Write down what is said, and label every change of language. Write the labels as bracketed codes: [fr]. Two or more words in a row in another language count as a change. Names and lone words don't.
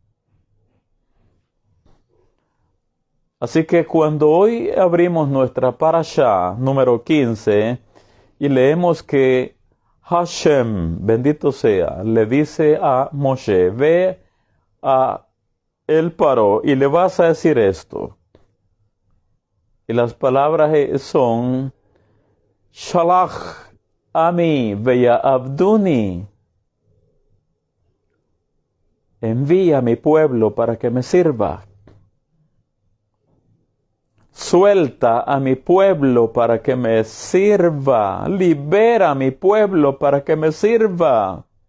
[es] Así que cuando hoy abrimos nuestra parashá número 15 y leemos que Hashem, bendito sea, le dice a Moshe, ve a el Paró y le vas a decir esto. [he] Y las palabras son שלח עמי ויעבדני. [es] Envía a mi pueblo para que me sirva. Suelta a mi pueblo para que me sirva. Libera a mi pueblo para que me sirva.